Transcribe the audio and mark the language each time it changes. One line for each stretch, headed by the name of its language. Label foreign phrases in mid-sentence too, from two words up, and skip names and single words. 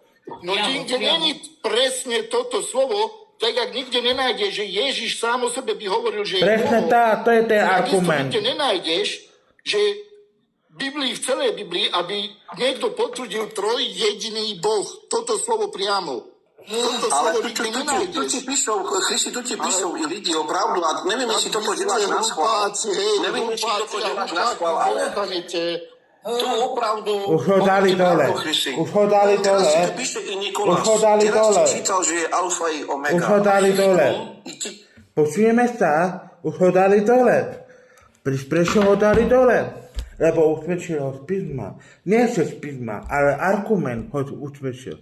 Slovak: No nikde není presne toto slovo, tak jak nikde nenájdeš, že Ježiš sám o sebe by hovoril, že je Presne Boh. tak, to je ten Takisto argument. nikde nenájdeš, že v celej Biblii, aby niekto potvrdil trojjediný Boh. Toto slovo priamo. Toto Ale slovo tu nikde ti nenájdeš. píšou, Christi,
Czech: tu ti píšou i lidi opravdu a nevím, jestli toto děláš na schvál. Nevím, jestli toto děláš na schvál, ale to opravdu...
Slovak: Už ho dali dole. Už ho dali dole. Teraz si to píše i Nikolás. Už ho dali Teraz dole. ti čítal, že je alfa i omega. Už ho dali dole. I ti- Počujeme sa? Už ho dali dole. Prečo ho dali dole? Lebo usvedčil ho z písma. Nie z písma, ale argument ho usvedčil.